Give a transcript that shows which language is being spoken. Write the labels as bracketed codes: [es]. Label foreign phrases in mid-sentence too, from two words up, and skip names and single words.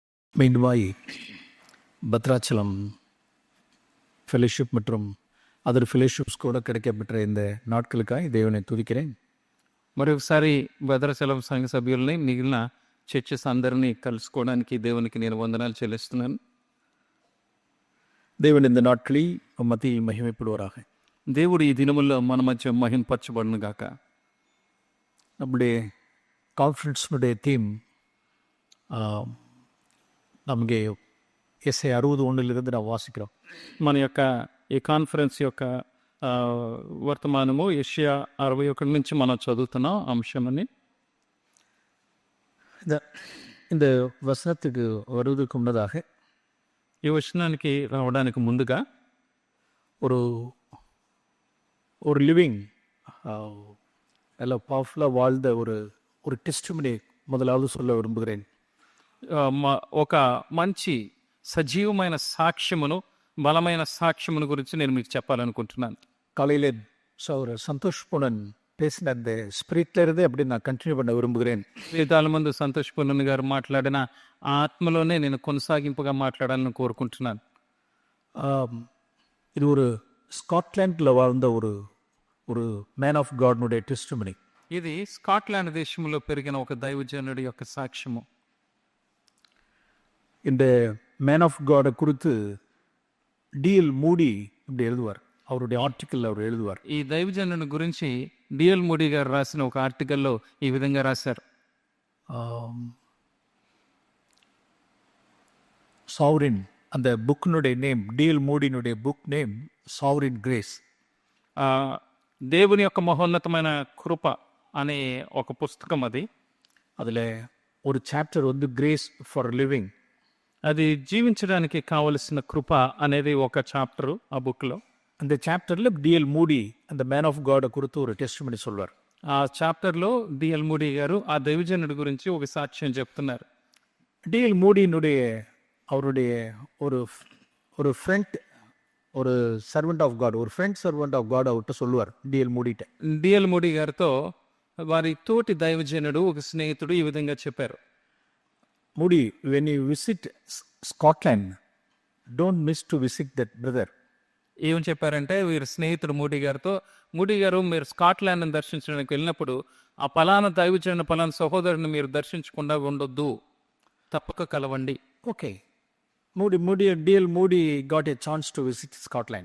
[ta] மீண்டுமாய் பத்ராச்சலம் ஃபெலோஷிப் மற்றும் [en] other fellowships [ta] కూడా கிடைக்கப்பெற்ற இந்த నాట్కలకాయ దేవుని துதிக்கிறேன். [te] మరొకసారి భద్రాచలం సంఘ సభ్యుల్ని మిగిలిన చర్చెస్ అందరినీ కలుసుకోవడానికి దేవునికి నేను వందనాలు చెల్లిస్తున్నాను. [ta] தேவன் இந்த நாட்களில் மத்தியில் மகிமைப்படுவாராக. [te] దేవుడు ఈ దినముల్లో మన మధ్య మహింపరచబడును గాక. [ta] நம்முடைய கான்ஃபரன்ஸினுடைய தீம் நமக்கு எஸ்ஐ 61 நாம் வாசிக்கிறோம். [te] మన యొక్క ఈ కాన్ఫరెన్స్ యొక్క వర్తమానము యెషయా 61 నుంచి మనం చదువుతున్నాం అంశమని. [ta] இந்த வசனத்துக்கு வருவதற்கு முன்னதாக [te] ఈ వచనానికి రావడానికి ముందుగా [ta] ஒரு ஒரு லிவிங் எல்லாம் பவர்ஃபுல்லாக வாழ்ந்த ஒரு டெஸ்டிமனி முதலாவது சொல்ல விரும்புகிறேன். [te] ఒక మంచి సజీవమైన సాక్ష్యమును, బలమైన సాక్ష్యమును గురించి నేను మీకు చెప్పాలనుకుంటున్నాను. [ta] காலையில் ஒரு சந்தோஷ் பூனன் பேசின அந்த ஸ்பிரிட்ல இருந்தே அப்படி நான் கண்டினியூ பண்ண விரும்புகிறேன். [te] వేదాల ముందు సంతోష్ పూనన్ గారు మాట్లాడిన ఆత్మలోనే నేను కొనసాగింపుగా మాట్లాడాలని కోరుకుంటున్నాను. [ta] இது ஒரு ஸ்காட்லாண்டில் வாழ்ந்த ஒரு [en] man of God's [ta] டெஸ்டிமனி. [te] ఇది స్కాట్లాండ్ దేశంలో పెరిగిన ఒక దైవజనుడి యొక్క సాక్ష్యము. [ta] இந்த [en] man of God [ta] குறித்து டிஎல் மூடி இப்படி எழுதுவார். அவருடைய ஆர்டிக்கல் அவர் எழுதுவார். [te] ఈ దైవజనుని గురించి డిఎల్ మూడీ గారు రాసిన ఒక ఆర్టికల్లో ఈ విధంగా రాశారు. [ta] சாவரின் அந்த புக்கினுடைய நேம், டிஎல் மூடினுடைய [en] book name [ta] சாவரின் கிரேஸ். [te] దేవుని యొక్క మహోన్నతమైన కృప అనే ఒక పుస్తకం అది. [ta] அதில் ஒரு சாப்டர் வந்து கிரேஸ் ஃபார் லிவிங். [te] అది జీవించడానికి కావలసిన కృప అనేది ఒక చాప్టరు ఆ బుక్లో. [ta] அந்த சாப்டரில் டிஎல் மூடி அந்த [en] man of God [ta] குறித்து ஒரு டெஸ்டிமனி சொல்வார். [te] ఆ చాప్టర్లో డిఎల్ మూడీ గారు ఆ దైవజనుడి గురించి ఒక సాక్ష్యం చెప్తున్నారు. [ta] டிஎல் மூடியினுடைய அவருடைய ஒரு ஃப்ரெண்ட், ஒரு [en] servant of God, [ta] ஒரு [en] friend servant of God [ta] அவர்கிட்ட சொல்லுவார் டிஎல் மூடிட்ட. [te] డిఎల్ మూడీ గారితో వారి తోటి దైవజనుడు ఒక స్నేహితుడు ఈ విధంగా చెప్పారు. మూడీ, [en] when you visit Scotland, don't miss to visit that brother. [te] ఏమని చెప్పారంటే వీరి స్నేహితుడు మూడీ గారితో, మూడీ గారు మీరు స్కాట్లాండ్ని దర్శించడానికి వెళ్ళినప్పుడు ఆ పలానా దైవజనుడు పలానా సహోదరుని మీరు దర్శించకుండా ఉండొద్దు, తప్పక కలవండి. [en] ఓకే. డిఎల్ మూడీ got a chance to visit Scotland.